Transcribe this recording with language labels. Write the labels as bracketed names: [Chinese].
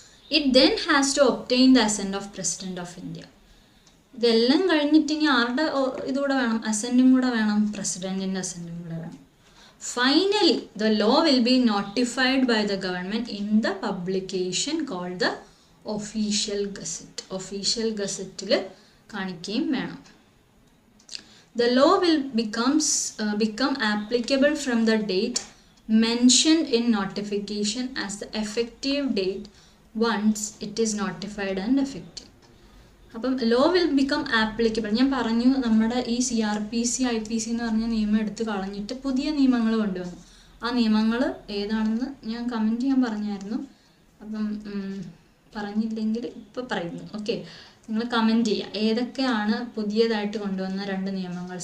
[English] It then has to obtain the assent of president of India. [Malayalam] ഇതെല്ലാം കഴിഞ്ഞിട്ട് ഇനി ആരുടെ ഇതുകൂടെ വേണം, അസെൻറ്റും കൂടെ വേണം, പ്രസിഡൻറ്റിൻ്റെ അസെൻറ്റും കൂടെ വേണം. [English] Finally the law will be notified by the government in the publication called the official gazette. [Malayalam] Official ഗസറ്റിൽ കാണിക്കുകയും വേണം. [English] The law will become applicable from the date mentioned in notification as the effective date once it is notified and effective. അപ്പം law will become applicable. [Malayalam] ഞാൻ പറഞ്ഞു നമ്മുടെ ഈ CRPC IPC എന്ന് പറഞ്ഞ നിയമം എടുത്ത് കളഞ്ഞിട്ട് പുതിയ നിയമങ്ങൾ കൊണ്ടുവന്നു. ആ നിയമങ്ങൾ ഏതാണെന്ന് ഞാൻ കമൻറ്റ് ചെയ്യാൻ പറഞ്ഞായിരുന്നു. അപ്പം പറഞ്ഞില്ലെങ്കിൽ ഇപ്പോൾ പറയുന്നു. ഓക്കെ, നിങ്ങൾ കമൻറ്റ് ചെയ്യുക ഏതൊക്കെയാണ് പുതിയതായിട്ട് കൊണ്ടുവന്ന 2 നിയമങ്ങൾ.